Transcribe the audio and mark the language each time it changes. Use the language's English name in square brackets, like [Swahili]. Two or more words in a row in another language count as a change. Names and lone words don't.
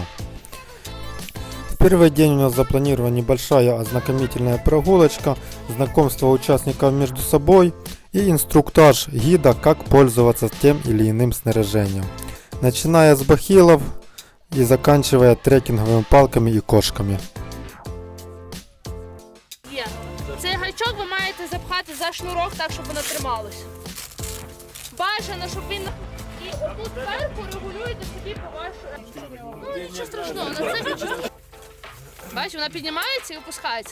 [Russian] В первый день у нас запланирована небольшая ознакомительная прогулочка, знакомство участников между собой и инструктаж гида, как пользоваться тем или иным снаряжением, начиная с бахилов и заканчивая трекинговыми палками і кошками. [Ukrainian] Є. Цей гачок ви маєте запхати за шнурок так, щоб воно трималося. Бажано, щоб він... І отут зверху регулюєте собі по вашому... Ну, нічого страшного, на це нічого. Бачиш, вона піднімається і опускається.